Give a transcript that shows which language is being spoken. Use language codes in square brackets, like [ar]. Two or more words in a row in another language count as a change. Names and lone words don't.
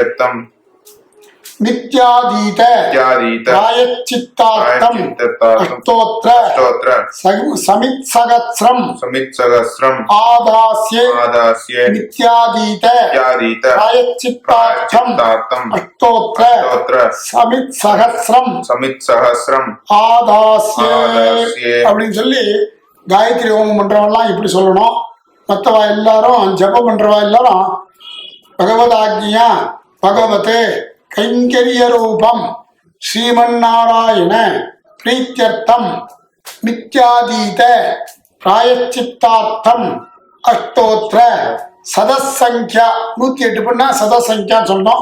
[sa] नित्यादीत प्रायश्चित्तार्थं अष्टोत्तर समित्सहस्रम् आदास्ये नित्यादीत प्रायश्चित्तार्थं अष्टोत्तर समित्सहस्रम् ஆதாஸ்யே [ta] அப்படின்னு சொல்லி காயத்ரி ஹோமம் பண்றவெல்லாம் இப்படி சொல்லணும். மற்றவா எல்லாரும் ஜபம் பண்றவா எல்லாரும் [sa] भगवदाज्ञया भगवते कैङ्कर्य रूपम् श्रीमन्नारायण प्रीत्यर्थम् नित्यातीत प्रायश्चित्तार्थम् अष्टोत्तर शतसङ्ख्या [ta] 108 பண்ணா சதசங்கியா சொல்லணும்.